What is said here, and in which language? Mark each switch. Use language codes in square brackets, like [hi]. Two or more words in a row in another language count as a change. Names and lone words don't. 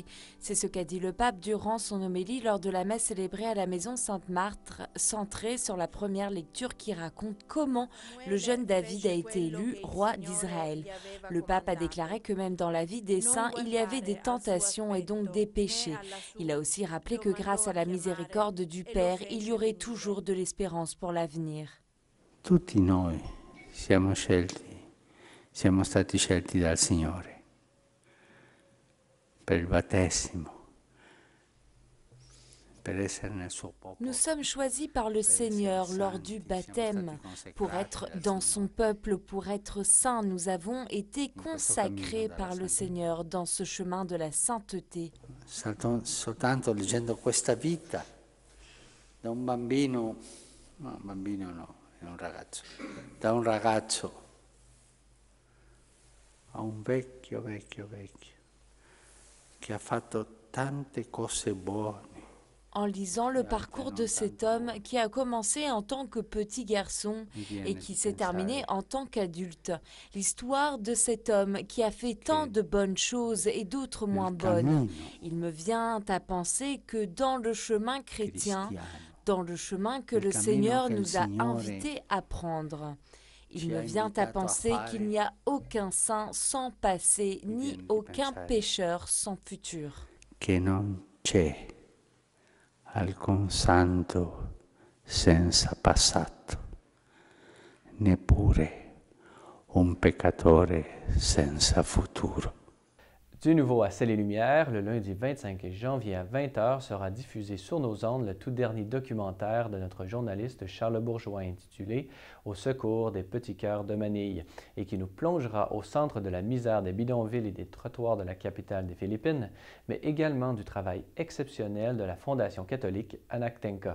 [fr] C'est ce qu'a dit le pape durant son homélie lors de la messe célébrée à la maison Sainte-Marthe, centrée sur la première lecture qui raconte comment le jeune David a été élu roi d'Israël. Le pape a déclaré que même dans la vie des saints, il y avait des tentations et donc des péchés. Il a aussi rappelé que grâce à la miséricorde du Père, il y aurait toujours de l'espérance pour l'avenir. [it] Tutti noi siamo stati scelti dal Signore per il battesimo, per essere nel suo popolo. [fr] Nous sommes choisis par le Seigneur lors du baptême pour être dans son peuple, pour être saints. Nous avons été consacrés par le Seigneur dans ce chemin de la sainteté. [it] Soltanto leggendo questa vita da un bambino, è un ragazzo, da un ragazzo a un vecchio che ha fatto tante cose buone. [fr] En lisant le parcours de cet homme qui a commencé en tant que petit garçon et qui s'est terminé en tant qu'adulte. L'histoire de cet homme qui a fait tant de bonnes choses et d'autres moins bonnes. Il me vient à penser que dans le chemin chrétien, dans le chemin que le Seigneur nous a invités à prendre, il me vient à penser qu'il n'y a aucun saint sans passé, ni aucun pécheur sans futur. [it] Che non c'è alcun santo senza passato, neppure un peccatore senza futuro. [fr] Du nouveau à Ciel et Lumière, le lundi 25 janvier à 20h sera diffusé sur nos ondes le tout dernier documentaire de notre journaliste Charles Bourgeois intitulé « Au secours des petits cœurs de Manille » et qui nous plongera au centre de la misère des bidonvilles et des trottoirs de la capitale des Philippines, mais également du travail exceptionnel de la Fondation catholique Anaktenka.